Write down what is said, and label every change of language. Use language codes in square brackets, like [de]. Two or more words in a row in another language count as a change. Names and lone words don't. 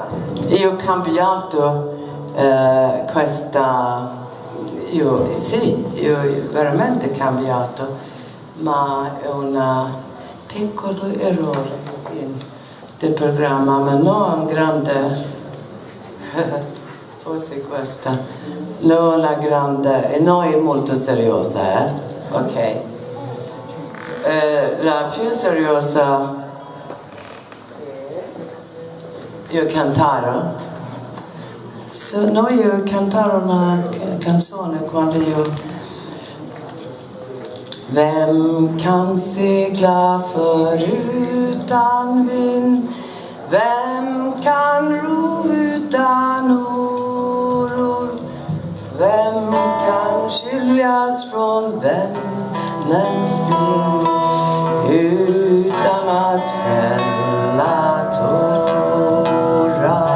[it] Io ho cambiato questa, io ho veramente cambiato, ma è un piccolo errore del programma, ma non un grande, forse questa, non una grande, e non è molto seriosa, ok? La più seriosa, io cantare. Io cantare una canzone quando io [sv] Vem kan segla förutan vind? Vem kan ro utan oro? Vem kan skiljas från vännen sin utan att fälla tårar?